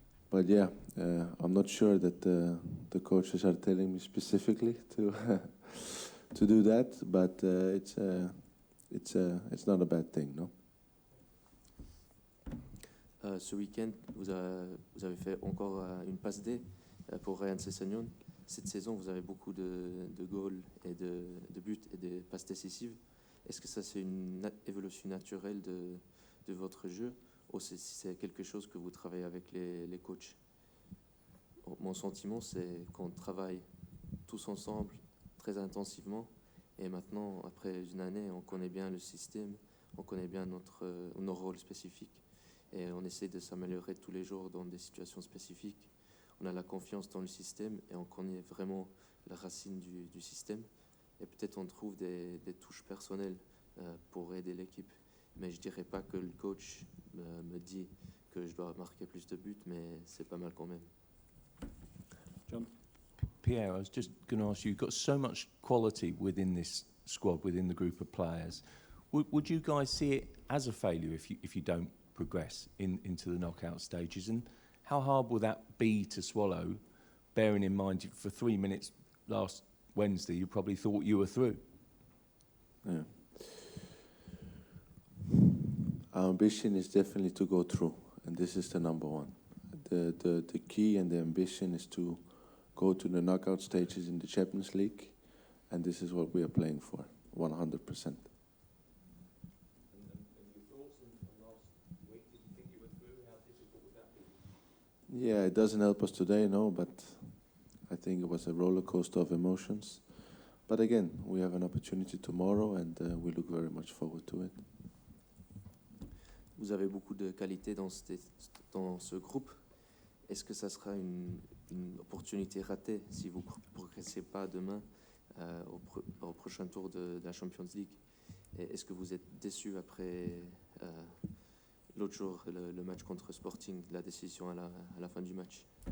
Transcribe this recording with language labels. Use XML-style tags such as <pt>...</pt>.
<en>But I'm not sure that the coaches are telling me specifically to do that, but it's not a bad thing, no?</en> <fr>Ce week-end, vous avez fait encore une passe D pour Ryan Sessegnon. Cette saison, vous avez beaucoup de goals et de buts et de passes décisives. Est-ce que ça, c'est une évolution naturelle de votre jeu, ou c'est quelque chose que vous travaillez avec les coachs? Mon sentiment, c'est qu'on travaille tous ensemble très intensivement, et maintenant, après une année, on connaît bien le système, on connaît bien nos rôles spécifiques, et on essaie de s'améliorer tous les jours dans des situations spécifiques. On a la confiance dans le système, et on connaît vraiment la racine du système, et peut-être on trouve des touches personnelles pour aider l'équipe. Mais je dirais pas que le coach me dit que je dois marquer plus de buts, mais c'est pas mal quand même.</fr> <en>John? Pierre, I was just going to ask you, you've got so much quality within this squad, within the group of players. Would you guys see it as a failure if you don't progress into the knockout stages? And how hard will that be to swallow, bearing in mind for 3 minutes last Wednesday you probably thought you were through? Yeah. Our ambition is definitely to go through, and this is the number one. The key and the ambition is to go to the knockout stages in the Champions League, and this is what we are playing for, 100%. Yeah, it doesn't help us today, no, but I think it was a roller coaster of emotions. But again, we have an opportunity tomorrow, and we look very much forward to it.</en> <fr>Vous avez beaucoup de qualités dans ce groupe. Est-ce que ça sera une opportunité ratée si vous ne progressez pas demain au prochain tour de la Champions League? Et est-ce que vous êtes déçu après l'autre jour, le match contre Sporting, la décision à la fin du match?</fr>